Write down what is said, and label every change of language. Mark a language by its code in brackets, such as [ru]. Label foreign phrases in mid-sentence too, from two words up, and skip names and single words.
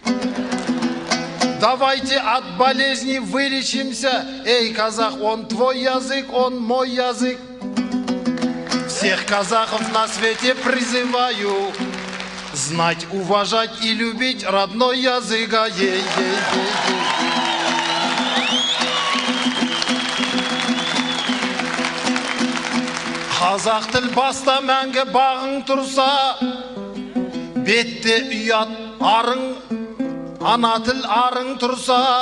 [ru] Давайте от болезней вылечимся. Эй, казах, он твой язык, он мой язык. Всех казахов на свете призываю знать, уважать и любить родной язык. [kk] Қазақ тіл баста мәңгі бағың тұрса, бетте ұят арың, ана тіл арың тұрса.